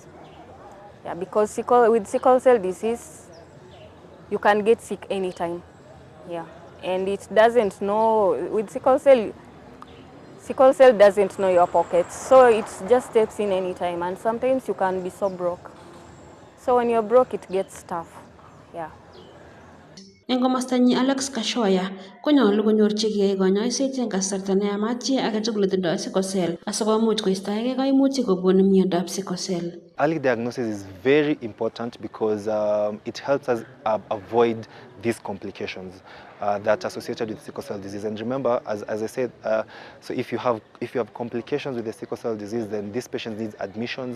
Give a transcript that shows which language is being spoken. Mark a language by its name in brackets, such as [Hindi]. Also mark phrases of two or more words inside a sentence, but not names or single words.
[English] Yeah, because with sickle cell disease, you can get sick anytime. Yeah, and it doesn't know, with sickle cell doesn't know your pockets, so it just steps in anytime, and sometimes you can be so broke. So when you're broke, it gets tough. Yeah. [Kalenjin] Eng komostanyi Alex Kashoya konyolu konyorchigei konyoiset eng kasarta neyamat chi age tugul netindoi [English] sickle cell [Kalenjin] asikomuch koistoegei kaimutik kobun miondab [English] sickle cell. Early diagnosis is very important because it helps us avoid these complications that are associated with sickle cell disease. And remember, as I said, so if you have complications with the sickle cell disease, then this patient needs admissions.